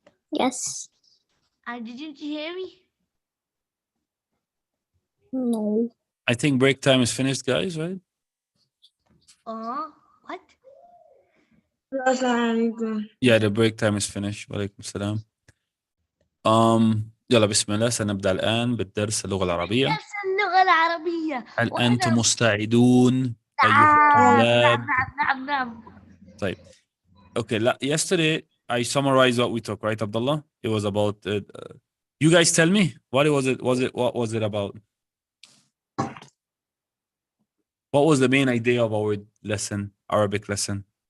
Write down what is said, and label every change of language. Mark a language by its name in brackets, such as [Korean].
[English] Yes. Didn't you hear me? No. I think break time is finished, guys, right? Oh, what? [Arabic] Assalamualaikum. [English] Yeah, the break time is finished. [Arabic] وعليكم السلام. يلا بسم الله سنبدأ الآن بالدرس اللغة العربية. درس اللغة العربية. هل وأنا أنتم مستعدون أيها الطلاب؟ نعم. طيب. [English] Okay, yesterday I summarized what we took, right, Abdullah? It was about you guys tell me what was it about? What was the main idea of our lesson, Arabic lesson?